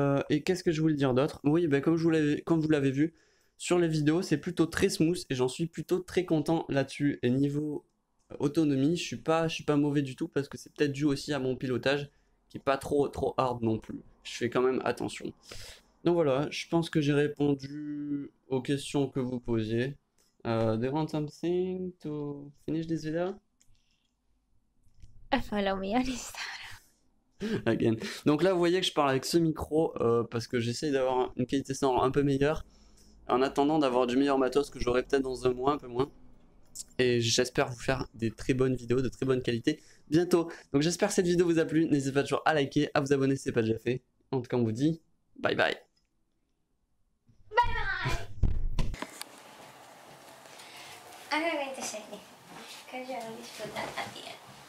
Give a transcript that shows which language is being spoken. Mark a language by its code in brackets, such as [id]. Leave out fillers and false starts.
[fr] Et qu'est-ce que je voulais dire d'autre? Oui, comme vous l'avez vu, sur les vidéos, c'est plutôt très smooth et j'en suis plutôt très content là-dessus. Et niveau autonomie, je suis pas mauvais du tout parce que c'est peut-être dû aussi à mon pilotage qui est pas trop hard non plus. Je fais quand même attention. Donc voilà, je pense que j'ai répondu aux questions que vous posiez. [en] Do you want something to finish this video? Follow me on Instagram. Again. [fr] Donc là, vous voyez que je parle avec ce micro parce que j'essaye d'avoir une qualité sonore un peu meilleure en attendant d'avoir du meilleur matos que j'aurai peut-être dans un mois, un peu moins. Et j'espère vous faire des très bonnes vidéos de très bonne qualité bientôt. Donc j'espère que cette vidéo vous a plu. N'hésitez pas toujours à liker, à vous abonner si ce n'est pas déjà fait. En tout cas, on vous dit bye bye. [en] I'm not going to say anything because you always put that at the end.